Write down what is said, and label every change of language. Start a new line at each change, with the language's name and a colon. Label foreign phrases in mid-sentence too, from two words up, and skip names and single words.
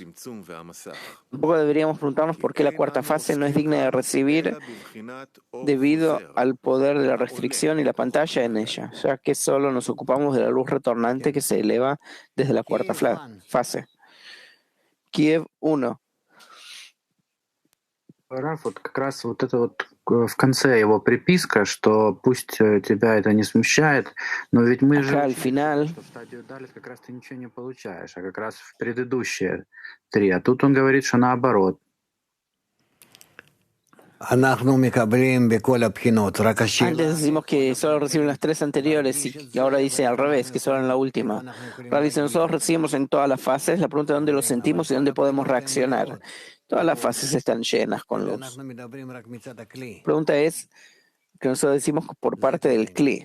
Spanish: Tampoco deberíamos preguntarnos por qué la cuarta fase no es digna de recibir debido al poder de la restricción y la pantalla en ella, ya que solo nos ocupamos de la luz retornante que se eleva desde la cuarta fase. Kiev 1.
Russian: Раф, вот как раз вот это вот в конце его приписка, что пусть тебя это не смущает, но ведь мы же
Spanish: al final,
Russian: что в стадию Далит как раз ты ничего не получаешь, а как раз в предыдущие 3. А тут он говорит, что наоборот.
Spanish: Antes decimos que solo reciben las 3 anteriores y ahora dice al revés, que solo en la última. Ahora dice, nosotros recibimos en todas las fases. La pregunta es dónde lo sentimos y dónde podemos reaccionar. Todas las fases están llenas con luz. La pregunta es que nosotros decimos por parte del Kli.